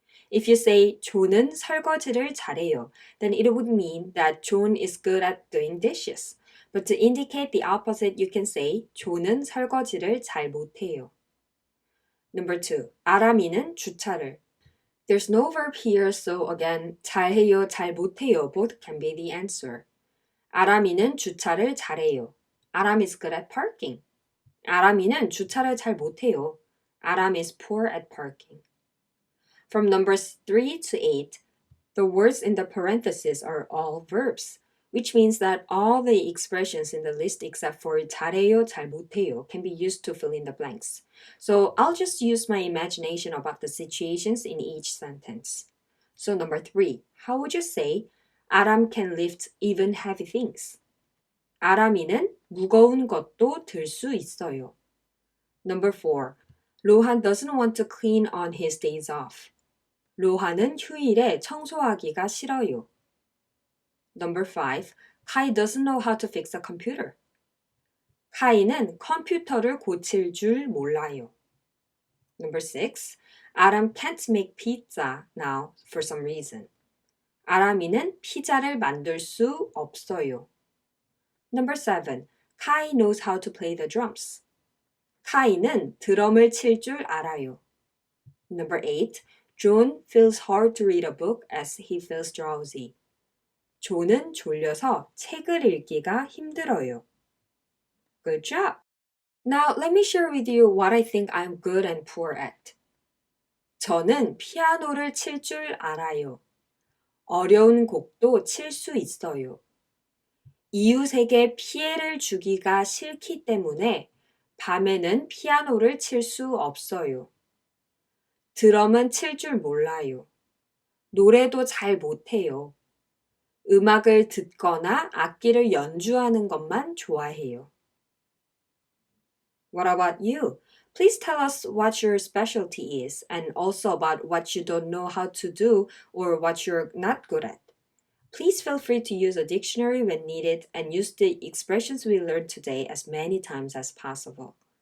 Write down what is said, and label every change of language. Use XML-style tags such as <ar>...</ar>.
<en>If you say</en> <ko>조는 설거지를 잘해요,</ko> <en>then it would mean that John is good at doing dishes. But to indicate the opposite, you can say</en> <ko>조는 설거지를 잘 못해요.</ko> <en>Number 2.</en> <ko>아람이는 주차를.</ko> <en>There's no verb here, so again,</en> <ko>잘해요, 잘 못해요,</ko> <en>both can be the answer.</en> <ko>아람이는 주차를 잘해요.</ko> <en>Aram is good at parking.</en> <ko>아람이는 주차를 잘 못해요.</ko> <en>Aram is poor at parking. From numbers 3 to 8, the words in the parentheses are all verbs, which means that all the expressions in the list except for</en> <ko>잘해요, 잘 못해요</ko> <en>can be used to fill in the blanks. So I'll just use my imagination about the situations in each sentence. So number 3, how would you say Aram can lift even heavy things?</en> <ko>아람이는 무거운 것도 들 수 있어요.</ko> <en>Number 4, 로한 doesn't want to clean on his days off.</en> <ko>로하는 휴일에 청소하기가 싫어요.</ko> <en>Number 5. Kai doesn't know how to fix a computer.</en> <ko>카이는 컴퓨터를 고칠 줄 몰라요.</ko> <en>Number 6. 아람 can't make pizza now for some reason.</en> <ko>아람이는 피자를 만들 수 없어요.</ko> <en>Number 7. Kai knows how to play the drums.</en> <ko>카이는 드럼을 칠 줄 알아요.</ko> <en>Number 8. John feels hard to read a book as he feels drowsy.</en> <ko>존은 졸려서 책을 읽기가 힘들어요.</ko> <en>Good job! Now let me share with you what I think I'm good and poor at.</en> <ko>저는 피아노를 칠 줄 알아요. 어려운 곡도 칠 수 있어요. 이웃에게 피해를 주기가 싫기 때문에 밤에는 피아노를 칠 수 없어요. 드럼은 칠 줄 몰라요. 노래도 잘 못해요. 음악을 듣거나 악기를 연주하는 것만 좋아해요.</ko> <en>What about you? Please tell us what your specialty is and also about what you don't know how to do or what you're not good at. Please feel free to use a dictionary when needed and use the expressions we learned today as many times as possible.</en>